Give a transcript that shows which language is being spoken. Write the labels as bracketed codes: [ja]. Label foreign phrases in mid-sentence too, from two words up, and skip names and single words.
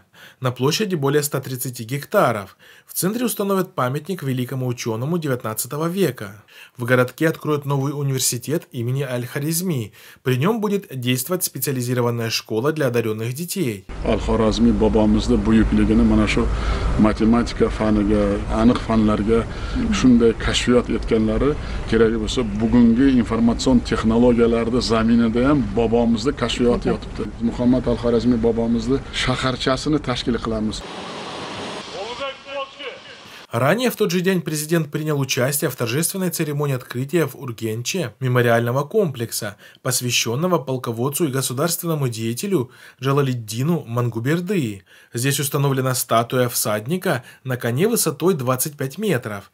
[ru] На площади более 130 гектаров. В центре установят памятник великому ученому XIX века. В городке откроют новый университет имени Аль-Хорезми. При нем будет действовать специализированная школа для одаренных детей. [uz] Аль-Хорезми бабамызды buyukligini mana shu matematika faniga, aniq fanlarga shunday kashfiyot etganlari kerak bo'lsa bugungi informatsion texnologiyalarda zaminida ham bobomizda kashfiyot yotibdi. Muhammad Al-Хорезми bobomizdi shaharchasini tashkil qilamiz. [ru] Ранее в тот же день президент принял участие в торжественной церемонии открытия в Ургенче мемориального комплекса, посвященного полководцу и государственному деятелю Джалалиддину Мангубердии. Здесь установлена статуя всадника на коне высотой 25 метров.